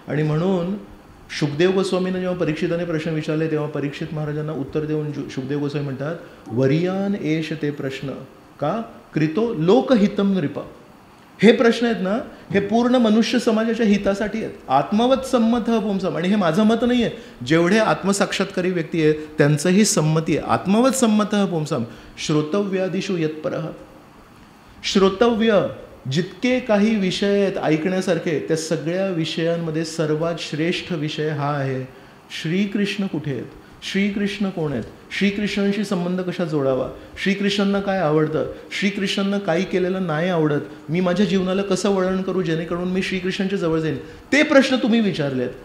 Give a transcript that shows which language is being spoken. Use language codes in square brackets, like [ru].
[mr] आणि म्हणून शुकदेव गोस्वामींना जेव्हा परीक्षिताने प्रश्न विचारले तेव्हा परीक्षित महाराजांना उत्तर देऊन शुकदेव गोस्वामी म्हणतात, [sa] वरियान एष ते प्रश्न का कृतो लोकहितम नृप. [mr] हे प्रश्न आहेत ना, हे पूर्ण मनुष्य समाजाच्या हितासाठी आहेत. [sa] आत्मवत संमत पुंसम. [mr] आणि हे माझं मत नाही आहे, जेवढे आत्मसाक्षात्कारी व्यक्ती आहेत त्यांचंही संमती आहे. [sa] आत्मवत संमत पुंसम श्रोतव्यादिषु यत्परः. [mr] श्रोतव्य जितके काही विषय आहेत ऐकण्यासारखे, त्या सगळ्या विषयांमध्ये सर्वात श्रेष्ठ विषय हा आहे, श्रीकृष्ण कुठे आहेत, श्रीकृष्ण कोण आहेत, श्रीकृष्णांशी संबंध कशा जोडावा, श्रीकृष्णांना काय आवडतं, श्रीकृष्णांना काही केलेलं नाही आवडत, मी माझ्या जीवनाला कसं वळण करू जेणेकरून मी श्रीकृष्णांच्या जवळ जाईन, ते प्रश्न तुम्ही विचारलेत.